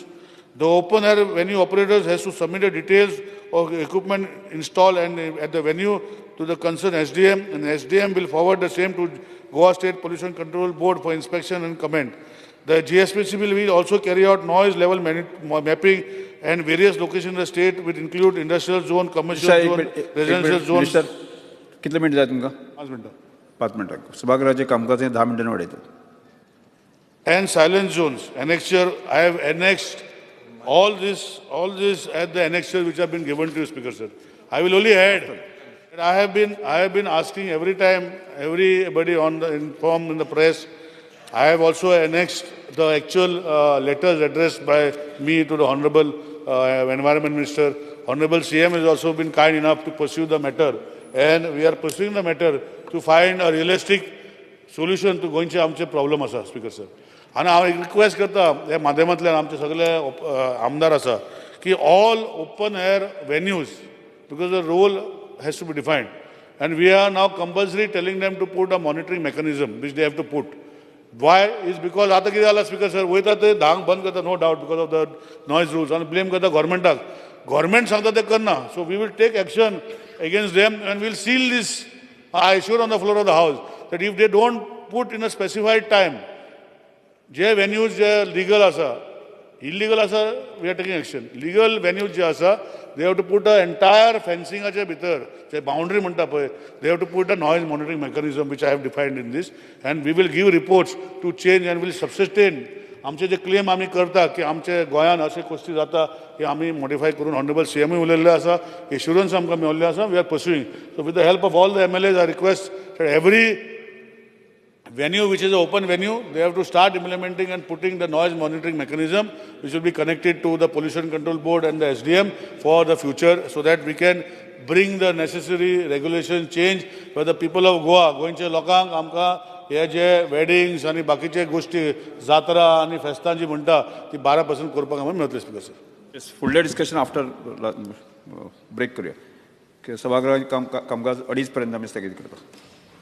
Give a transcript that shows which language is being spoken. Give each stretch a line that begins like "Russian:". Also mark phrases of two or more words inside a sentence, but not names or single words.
English: The open air venue operators has to submit the details of equipment installed and at the venue to the concerned SDM, and SDM will forward the same to Goa State Pollution Control Board for inspection and comment. The GSPC will also carry out noise level mapping and various locations in the state, which include industrial zone, commercial zone, residential zones.
Konkani: कितले मिनिट जाय तुमकां? 5 मिनिटं. 5 मिनिटां. सभागृहाचे कामकाज 10 मिनिटांनी वाडयतात.
English: And silent zones. Annexure, I have annexed all this at the annexure which have been given to you, Speaker, sir. I will only add that I have been asking every time, everybody informed in the press. I have also annexed the actual letters addressed by me to the Honorable Environment Minister. Honorable CM has also been kind enough to pursue the matter, and we are pursuing the matter to find a realistic solution to
Konkani: goinचे आमचे problem आसा,
English: Speaker, sir.
Konkani: आणि हांव एक रिक्वेस्ट करता ह्या माध्यमांतल्यान आमचे सगळे आमदार आसा की
English: all open air venues because the role has to be defined and we are now compulsory telling them to put a monitoring mechanism which they have to put. Why is because
Konkani: आता कितें जाला
English: speaker sir
Konkani: वयता ते धांक बंद करता
English: no doubt because of the noise rules
Konkani: आनी ब्लेम करता गव्हर्मेंटाक. गव्हर्मेंट सांगता ते करना.
English: so we will take action against them and we'll seal this. I assure on the floor of the house that if they don't put in a specified time
Konkani: जे venues जे legal आसा, illegal आसा,
English: we are taking action. Legal venues
Konkani: जे आसा,
English: they have to put an entire fencingच्या
Konkani: भितर जे boundary म्हणटा पळय,
English: they have to put a noise monitoring mechanism which I have defined in this, and we will give reports to change and will subsistain.
Konkani: आमचे जे क्लेम आमी करता की आमचे गोंयान अशे गोष्टी जाता की आमी मॉडिफाय करून
English: Honourable CMय
Konkani: उलयल्ले आसा, एश्युरन्स आमकां मेळिल्ले आसा.
English: we are pursuing. so with the help of all the MLAs I request that every venue which is an open venue, they have to start implementing and putting the noise monitoring mechanism which will be connected to the Pollution Control Board and the SDM for the future, so that we can bring the necessary regulation change for the people of Goa.
Konkani: गोंयचे लोकांक आमकां हे जे वेडिंग्स आनी बाकीचे गोष्टी जात्रा आनी फेस्तां जी म्हणटा ती 12% करपाक आमकां मेळटली
English: speaker sir.
Konkani: फुडलें डिस्कशन
English: after break
Konkani: करूया. सभागृहाचें कामकाज 2:30 पर्यंत आमी स्थगीत करता.